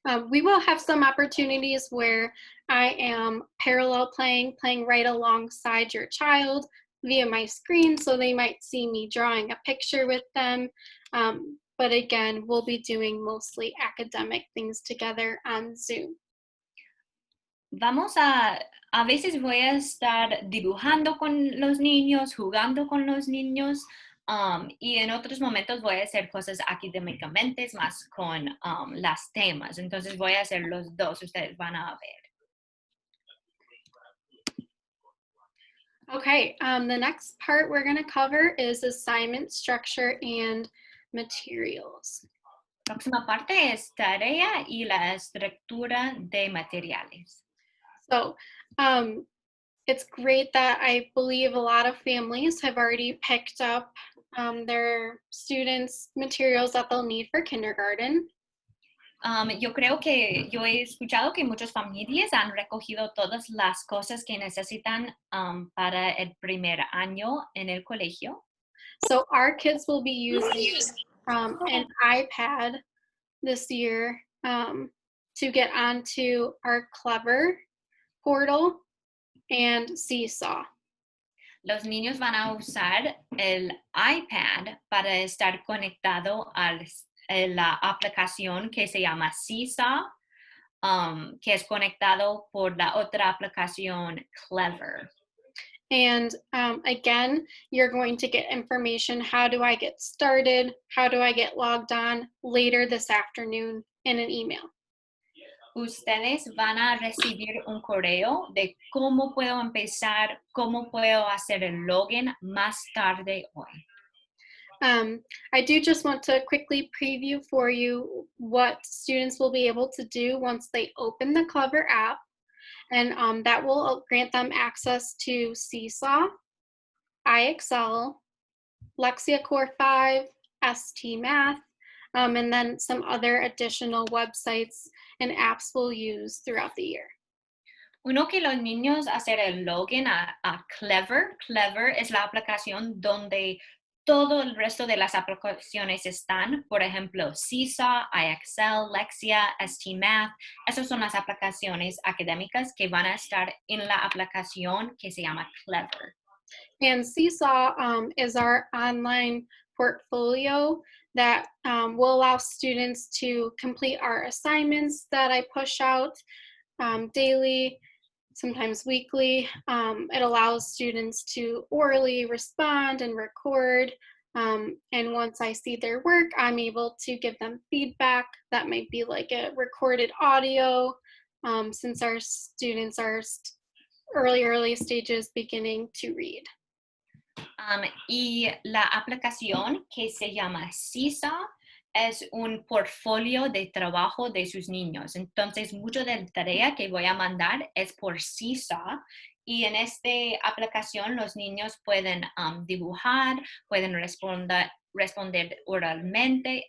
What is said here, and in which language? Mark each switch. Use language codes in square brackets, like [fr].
[en] We will have some opportunities where I am parallel playing right alongside your child via my screen, so they might see me drawing a picture with them. But again, we'll be doing mostly academic things together on Zoom. [es] A veces voy a estar dibujando con los niños, jugando con los niños, y en otros momentos voy a hacer cosas académicamente más con las temas. Entonces voy a hacer los dos, ustedes van a ver. [en] Okay, the next part we're going to cover is assignment structure and materials. [es] Próxima parte es tarea y la estructura de materiales. [en] So it's great that I believe a lot of families have already picked up their students' materials that they'll need for kindergarten. [es] Yo creo que yo he escuchado que muchas familias han recogido todas las cosas que necesitan para el primer año en el colegio. [en] So our kids will be using an iPad this year to get onto our Clever portal and Seesaw. [es] Los niños van a usar el iPad para estar conectado a la aplicación que se llama Seesaw, que es conectado por la otra aplicación Clever. [en] And again, you're going to get information. How do I get started? How do I get logged on later this afternoon in an email? [es] Ustedes van a recibir un correo de cómo puedo empezar, cómo puedo hacer el login más tarde hoy. [en] I do just want to quickly preview for you what students will be able to do once they open the Clever app, and that will grant them access to Seesaw, IXL, Lexia Core 5, ST Math, and then some other additional websites and apps we'll use throughout the year. [es] Uno que los niños hacer el login a Clever. Clever es la aplicación donde todo el resto de las aplicaciones están, por ejemplo, CISA, IXL, Lexia, STMath. Esas son las aplicaciones académicas que van a estar en la aplicación que se llama Clever. [en] And Seesaw is our online portfolio that will allow students to complete our assignments that I push out daily, sometimes weekly. It allows students to orally respond and record. And once I see their work, I'm able to give them feedback that might be like a recorded audio, since our students are early stages beginning to read. [es] Y la aplicación que se llama CISA es un portfolio de trabajo de sus niños. Entonces, mucho de la tarea que voy a mandar es por CISA. Y en esta aplicación los niños pueden dibujar, pueden responder oralmente.